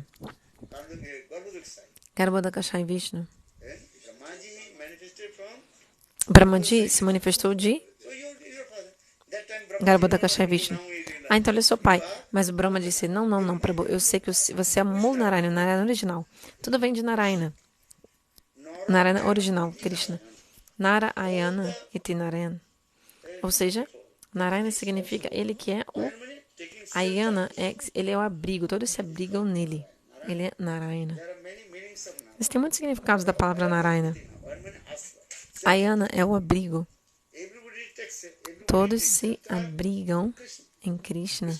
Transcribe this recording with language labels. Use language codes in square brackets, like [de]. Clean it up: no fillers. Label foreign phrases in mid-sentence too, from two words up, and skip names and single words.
[pt] Garbhodakashayi Vishnu. Brahmaji se manifestou de Garbhodakashayi Vishnu. Ah, então ele é seu pai. Mas o Brahma disse, não, Prabhu, eu sei que você é Mul Narayana, Narayana original. Tudo vem de Narayana. Narayana original, Krishna. [sa] Narayana iti Narayana. [pt] Ou seja, Narayana significa ele que é o Ayana, ele é o abrigo, todos se abrigam nele. Ele é Narayana. Existem muitos significados da palavra Narayana. Ayana é o abrigo. Todos se abrigam em Krishna.